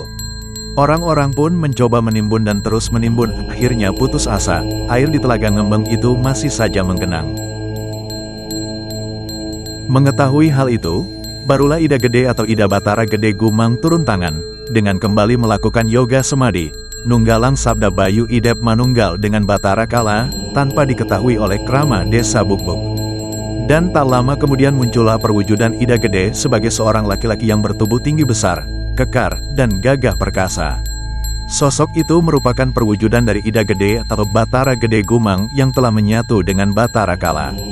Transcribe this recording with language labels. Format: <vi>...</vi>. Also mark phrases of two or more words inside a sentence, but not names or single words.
<id>Orang-orang pun mencoba menimbun dan terus menimbun, akhirnya putus asa, air di Telaga Ngembeng itu masih saja menggenang. Mengetahui hal itu, barulah Ida Gede atau Ida Batara Gede Gumang turun tangan, dengan kembali melakukan yoga semadi,</id> <ban>nunggalang sabda Bayu Idep</ban> <id>manunggal dengan Batara Kala, tanpa diketahui oleh krama desa Bukbuk. Dan tak lama kemudian muncullah perwujudan Ida Gede sebagai seorang laki-laki yang bertubuh tinggi besar, kekar, dan gagah perkasa. Sosok itu merupakan perwujudan dari Ida Gede atau Batara Gede Gumang yang telah menyatu dengan Batara Kala.</id>